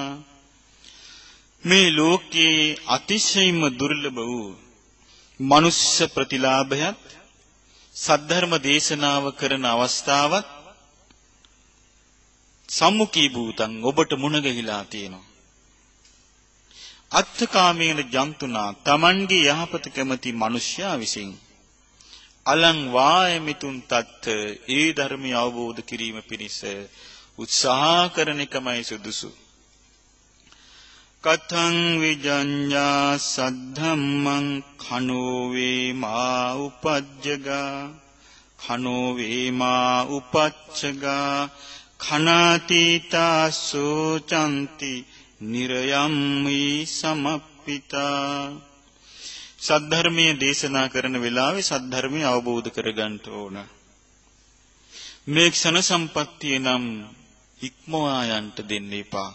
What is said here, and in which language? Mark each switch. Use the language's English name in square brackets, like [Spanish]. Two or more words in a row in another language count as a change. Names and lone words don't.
[Sinhala] මේ ලෝකේ අතිශයින්ම දුර්ලභ වූ මනුස්ස ප්‍රතිලාභයත් සද්ධර්ම දේශනාව කරන අවස්ථාවත් [Pali] සම්මුඛී භූතං [Sinhala] ඔබට මුණ ගැහිලා තියෙනවා. [Pali] අත්ථකාමේන ජන්තුනා [Sinhala] තමන්ගේ යහපත කැමති මිනිසයා විසින් [Pali] අලං වායමිතුන් තත්ත [Sinhala] ඒ ධර්මය අවබෝධ කිරීම පිණිස උත්සාහ කරන එකමයි සුදුසු. [Pali] කතං විජඤ්ඤා සද්ධම්මං khano වේමා උපජ්ජගා khano වේමා උපච්චගා khනාතිතා සෝචන්ති නිරයම්මි සමප්පිතා. [Sinhala] සද්ධර්මයේ දේශනා කරන වෙලාවේ සද්ධර්මය අවබෝධ කරගන්න ඕන. මේ ක්ෂණ සම්පත්තිය නම් ඉක්මවා යන්න දෙන්න එපා.